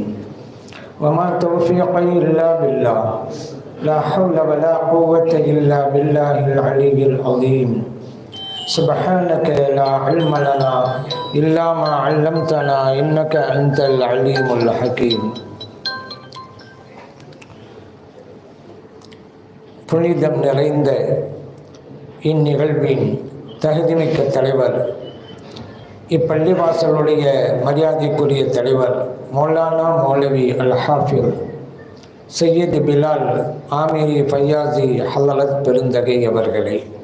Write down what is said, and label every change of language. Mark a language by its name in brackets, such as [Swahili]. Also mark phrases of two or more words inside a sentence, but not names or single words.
[Arabic] وما توفيقي إلا بالله، لا حول ولا قوة إلا بالله العلي العظيم. سبحانك لا علم لنا إلا ما علمتنا إنك أنت العليم الحكيم. [Tamil] புனிதம் நிறைந்த இந்நிகழ்வின் தகுதிமிக்க தலைவர், இப்பள்ளிவாசலுடைய மரியாதைக்குரிய தலைவர் மௌலானா மௌலவி அல் ஹாஃபில் சையத் பிலால் ஆமீரி ஃபையாசி ஹலரத் பெருந்தகை அவர்களே,